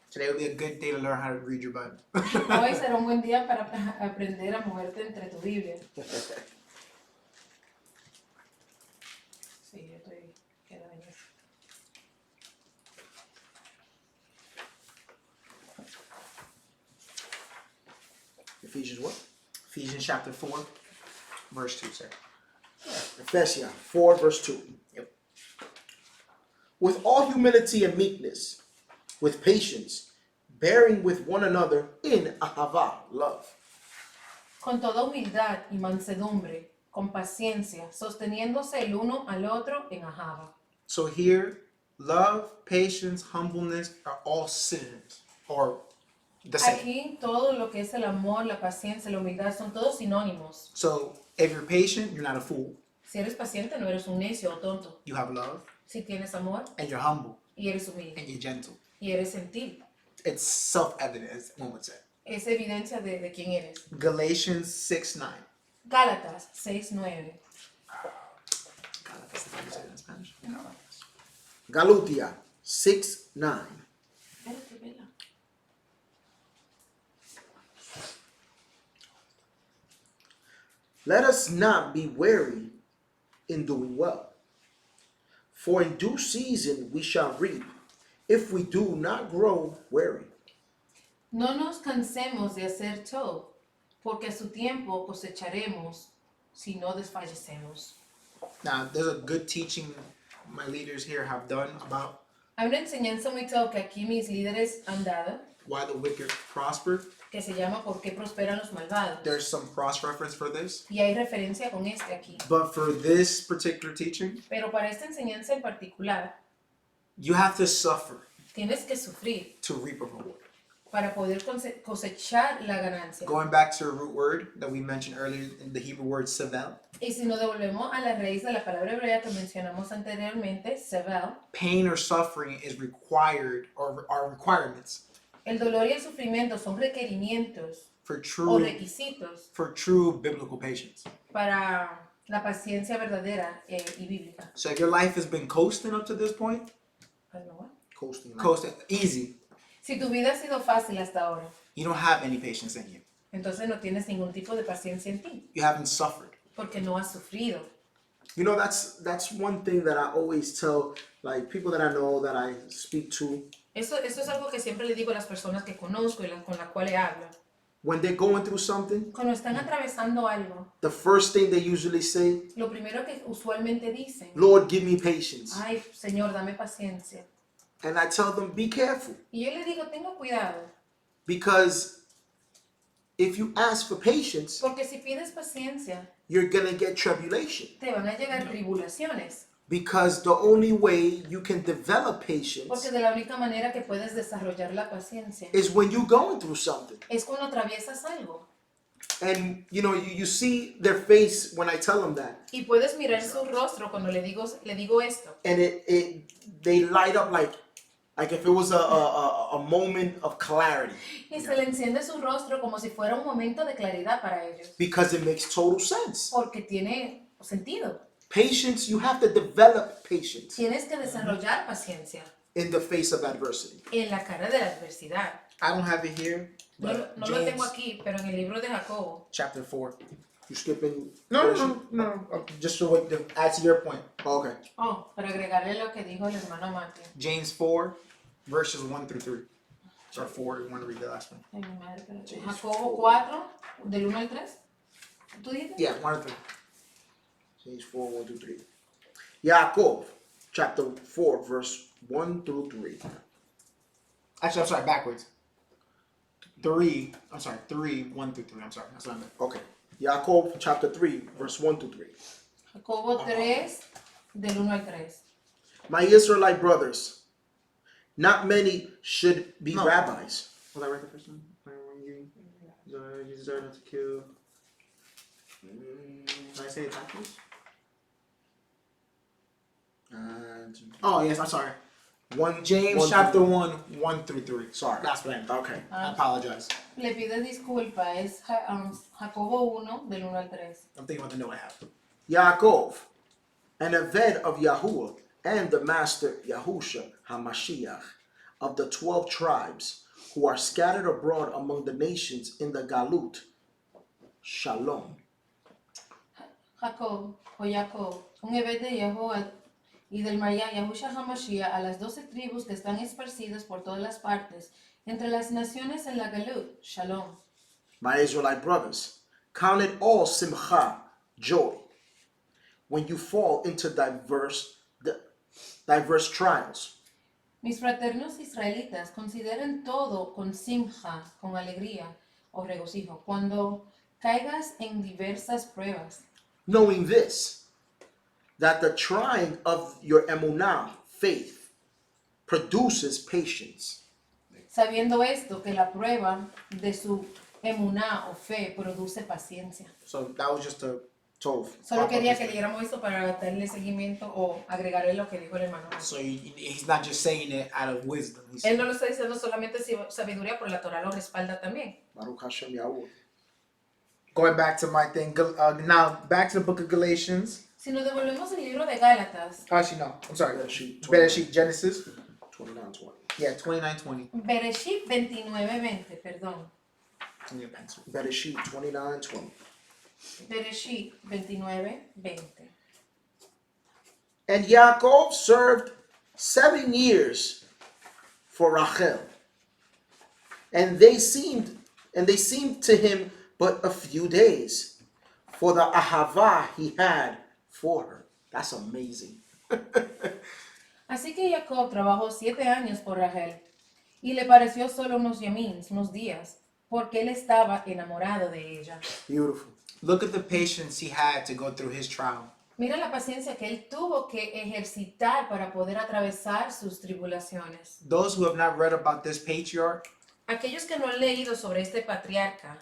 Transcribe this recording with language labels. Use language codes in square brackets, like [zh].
[en] Today will be a good day to learn how to read your Bible. [es] Hoy será un buen día para aprender a moverte entre tu Biblia. Sí, yo estoy quedando en eso. [en] Ephesians what? Ephesians chapter 4, verse 2, sir. Ephesians 4, verse 2. Yep. With all humility and meekness, with patience, bearing with one another in ahava, love. [es] Con toda humildad y mansedumbre, con paciencia, sosteniéndose el uno al otro en ajaba. [en] So here, love, patience, humbleness are all synonyms, or the same. [es] Aquí todo lo que es el amor, la paciencia, la humildad son todos sinónimos. [en] So if you're patient, you're not a fool. [es] Si eres paciente no eres un necio o tonto. [en] You have love, [es] Si tienes amor [en] and you're humble, [es] y eres humilde [en] and you're gentle. [es] y eres gentil, [en] It's self-evident, as one would say. [es] es evidencia de quién eres. [en] Galatians 6:9. [es] Gálatas 6:9. [en] God, that's the way you say it in Spanish. [es] Galutia 6:9. Espérate, vela. [en] Let us not be weary in doing well, for in due season we shall reap, if we do not grow weary. [es] No nos cansemos de hacer todo, porque a su tiempo cosecharemos si no desfallecemos. [en] Now, there's a good teaching my leaders here have done about [es] Hay una enseñanza muy clara que aquí mis líderes han dado, [en] why the wicked prosper. [es] que se llama ¿Por qué prosperan los malvados? [en] There's some cross-reference for this. [es] Y hay referencia con este aquí. [en] But for this particular teaching, [es] Pero para esta enseñanza en particular, [en] you have to suffer [es] tienes que sufrir [en] to reap a reward. [es] para poder cosechar la ganancia. [en] Going back to the root word that we mentioned earlier in the Hebrew word sevel, [es] Y si nos devolvemos a la raíz de la palabra hebrea que mencionamos anteriormente, sevel, [en] pain or suffering is required or are requirements [es] el dolor y el sufrimiento son requerimientos [en] for [es] o [en] true [es] requisitos [en] biblical patience. [es] para La paciencia verdadera y bíblica. [en] So if your life has been coasting up to this point, Coasting. coasting, easy, [es] Si tu vida ha sido fácil hasta ahora, [en] you don't have any patience in you. [es] entonces no tienes ningún tipo de paciencia en ti, [en] You haven't suffered. [es] porque no has sufrido. [en] You know, that's one thing that I always tell, like, people that I know, that I speak to. [es] Eso es algo que siempre le digo a las personas que conozco y con las cuales hablo. [en] When they're going through something, [es] Cuando están atravesando algo, [en] the first thing they usually say, [es] lo primero que usualmente dicen, [en] Lord, give me patience. [es] ay, Señor, dame paciencia. [en] And I tell them, be careful. [es] Y yo le digo, tenga cuidado, [en] Because if you ask for patience, [es] porque si pides paciencia, [en] you're going to get tribulation. [es] te van a llegar tribulaciones. [en] Because the only way you can develop patience [es] Porque de la única manera que puedes desarrollar la paciencia [en] is when you're going through something. [es] es cuando atraviesas algo. [en] And, you know, you see their face when I tell them that. [es] Y puedes mirar su rostro cuando le digo esto. [en] And they light up like if it was a moment of clarity. [es] Y se le enciende su rostro como si fuera un momento de claridad para ellos. [en] Because it makes total sense. [es] Porque tiene sentido. [en] Patience, you have to develop patience [es] Tienes que desarrollar paciencia [en] in the face of adversity. [es] en la cara de la adversidad. [en] I don't have it here, [es] No, [en] but [es] no lo tengo [en] James [es] aquí, pero en el libro de Jacobo. [en] chapter 4. You skipping? No. Just to add to your point. Oh, okay. [es] Oh, para agregarle lo que dijo el hermano Mati. [en] James 4, verses 1 through 3. Or 4, you want to read the last one? [es] Ay, mi madre, espérate. Jacobo 4, del 1 al 3. ¿Tú dices? [en] Yeah, 1 to 3. James 4, 1 through 3. Yaakov, chapter 4, verse 1 through 3. Actually, I'm sorry, backwards. 3, 1 through 3. I'm sorry, that's what I meant. Okay. Yaakov, chapter 3, verse 1 through 3. [es] Jacobo 3, del 1 al 3. [en] My Israelite brothers, not many should be No. rabbis. Was I right the first time? You deserve not to kill. Did I say it backwards? Oh, yes, I'm sorry. James chapter 1, 1 through 3. Sorry. That's what I meant. Okay. I apologize. [es] Le pido disculpa, es Jacobo 1, del 1 al 3. [en] I'm thinking about the note I have. Yaakov, an Eved of Yahuwah, and the master Yahusha HaMashiach, of the 12 tribes, who are scattered abroad among the nations in the Galut. Shalom. [es] Jacob, un Ebed de Yahuwah y del Maya Yahusha HaMashiach a las 12 tribus que están esparcidas por todas las partes, entre las naciones en la Galut. Shalom. [en] My Israelite brothers, count it all simcha, joy, when you fall into diverse trials. [es] Mis fraternos israelitas, consideren todo con simja, con alegría o regocijo, cuando caigas en diversas pruebas, [en] Knowing this, that the trying of your emunah, faith, produces patience. [es] sabiendo esto, que la prueba de su emuná o fe produce paciencia. [en] So that was just a Tov. [es] Solo quería que leyéramos esto para darle seguimiento o agregarle lo que dijo el hermano. [en] So he's not just saying it out of wisdom. He's [es] Él no lo está diciendo solamente sabiduría, por la Torah lo respalda también. [he] Baruch Hashem Yahuwah. [en] going back to my thing. Now back to the book of Galatians. [es] Si nos devolvemos el libro de Gálatas, [en] Actually, no. I'm sorry. Bereshit, Bereshit, Genesis. 29:20. Yeah, 29:20. [es] Bereshit 29:20, perdón. [en] I need a pencil. Bereshit 29:20. Bereshit 29:20. And Yaakov served 7 years for Rachel, and they seemed to him but a few days, for the ahava he had for her. That's amazing. [es] Así que Jacob trabajó 7 años por Rachel, y le pareció solo unos yamins, unos días, porque él estaba enamorado de ella. [en] Beautiful. Look at the patience he had to go through his trial. [es] Mira la paciencia que él tuvo que ejercitar para poder atravesar sus tribulaciones. [en] Those who have not read about this patriarch, [es] Aquellos que no han leído sobre este patriarca,